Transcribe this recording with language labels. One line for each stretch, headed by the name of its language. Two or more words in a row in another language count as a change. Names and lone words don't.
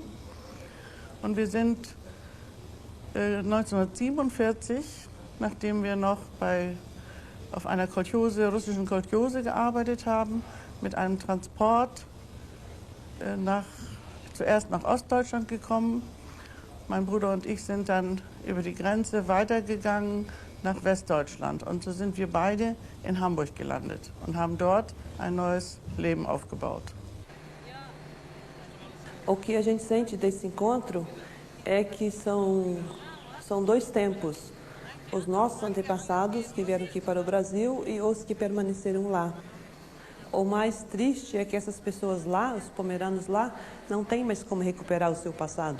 German: Und wir sind 1947, nachdem wir noch auf einer russischen Kolchose gearbeitet haben, mit einem Transport zuerst nach Ostdeutschland gekommen. Mein Bruder und ich sind dann über die Grenze weitergegangen nach Westdeutschland. Und so sind wir beide in Hamburg gelandet und haben dort ein neues Leben aufgebaut.
Portuguese: O que a gente sente desse encontro é que são dois tempos. Os nossos antepassados que vieram aqui para o Brasil e os que permaneceram lá. O mais triste é que essas pessoas lá, os pomeranos lá, não têm mais como recuperar o seu passado.